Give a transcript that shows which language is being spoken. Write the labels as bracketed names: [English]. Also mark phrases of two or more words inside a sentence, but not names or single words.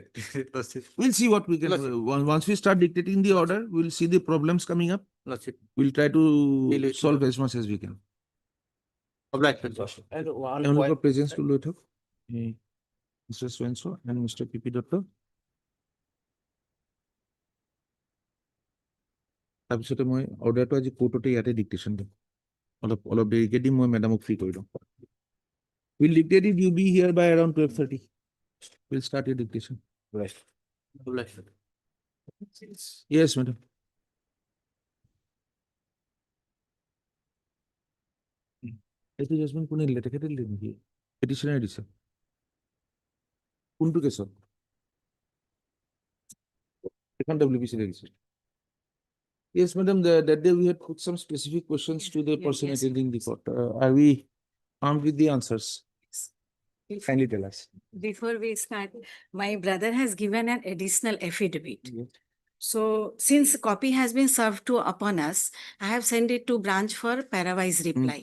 [English] Lordship. We'll see what we can, Lordship. once we start dictating the order, we'll see the problems coming up. Lordship. We'll try Deal to with solve it. as much as we can. Obliged, Lordship. Lordship. And one Only for point, presence to Lothar, Mr. Swenso and Mr. P.P. Dutta. [Assamese] তাৰপিছতে মই অৰ্ডাৰটো আজি কোৰ্টতে ইয়াতে ডিক্টেশ্যন দিম অলপ দেৰিকে দিম মই মেডামক ফ্ৰী কৰি দিম [English] We'll dictate it, you be here by around 12:30. We'll start your dictation. Obliged. Yes, madam. [Assamese] এইটো জাজমেন্ট কোনে দিলে তেখেতে দিলে নেকি পেটিশনাৰে দিছে কোনটো কেছত এখন WBC দিছে [English] Yes, madam, that day we had put some specific questions to the person yes. attending the court. Are we armed with the answers? Kindly tell us. Before we start, my brother has given an additional affidavit. Yes. So since copy has been served to upon us, I have sent it to branch for parawise reply.